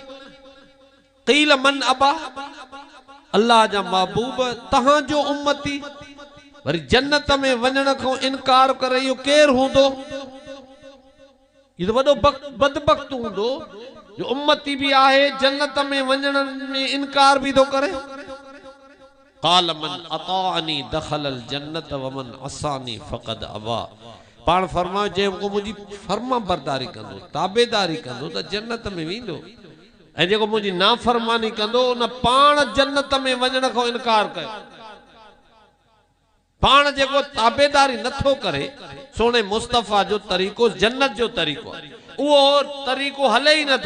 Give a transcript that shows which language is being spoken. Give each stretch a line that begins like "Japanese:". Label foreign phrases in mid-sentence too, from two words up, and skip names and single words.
Arabic: قيل من أبى,
Sindhi: अल्लाह जा महबूब तहां जो उम्मती वरी जन्नत में वञण खां इनकार करे इहो केरु हूंदो? इहो वॾो बदबख्त हूंदो जो उम्मती भी आहे, जन्नत में वञण में इनकार भी थो करे।
Arabic: قال من أطاعني دخل الجنة ومن عصاني فقد أبى.
Sindhi: पाण फरमायो, जेको मुंहिंजी फर्मा बरदारी कंदो, ताबेदारी कंदो त जन्नत में वेंदो, ऐं जेको मुंहिंजी नाफरमानी कंदो उन पाण जन्नत में वञण खां इनकार कयो। पाण जेको ताबेदारी नथो करे सोने मुस्तफ़ा जो तरीक़ो जन्नत जो तरीक़ो, उहो तरीक़ो हले ही नथो।